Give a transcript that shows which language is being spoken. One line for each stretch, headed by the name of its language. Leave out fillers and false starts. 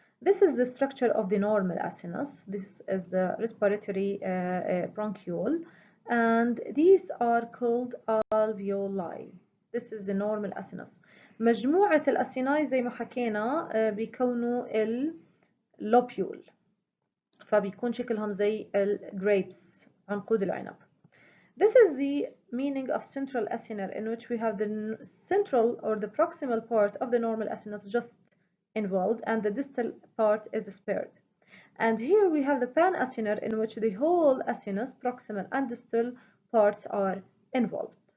English: This is the structure of the normal acinus. This is the respiratory bronchiole, and these are called alveoli. This is the normal acinus.
Arabic: مجموعة الأسيناي زي ما حكينا بيكونوا اللوبيول، فبيكون شكلهم زي الجريبس عنقود العنب.
English: This is the meaning of central acinar, in which we have the central or the proximal part of the normal acinus just involved and the distal part is spared. And here we have the pan-acinar, in which the whole acinus, proximal and distal parts are involved.